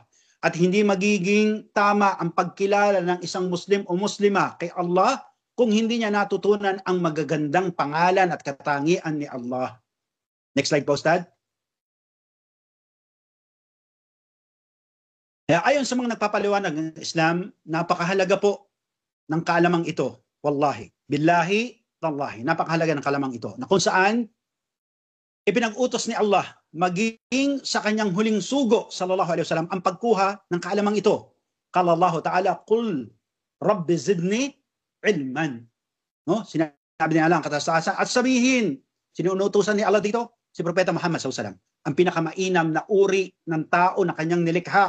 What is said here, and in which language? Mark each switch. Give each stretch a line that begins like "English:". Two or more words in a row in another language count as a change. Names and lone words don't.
Filipino: At hindi magiging tama ang pagkilala ng isang Muslim o Muslima kay Allah kung hindi niya natutunan ang magagandang pangalan at katangian ni Allah.
English: Next slide
Filipino: po, Ustad. Kaya ayon sa mga nagpapaliwanag ng Islam, napakahalaga po ng kaalamang ito.
Arabic: والله بالله تالله,
Filipino: napakahalaga ng kaalamang ito. Na kung saan, ipinag-utos ni Allah, maging sa kanyang huling sugo,
Arabic: صلى الله عليه وسلم,
Filipino: ang pagkuha ng kaalamang ito.
Arabic: قال الله تعالى قل رب زدني علما.
Filipino: No? Sinabi ni Allah ang katastasan. At sabihin, sinuutusan ni Allah dito, si Propeta Muhammad SAW, ang pinakamainam na uri ng tao na kanyang nilikha.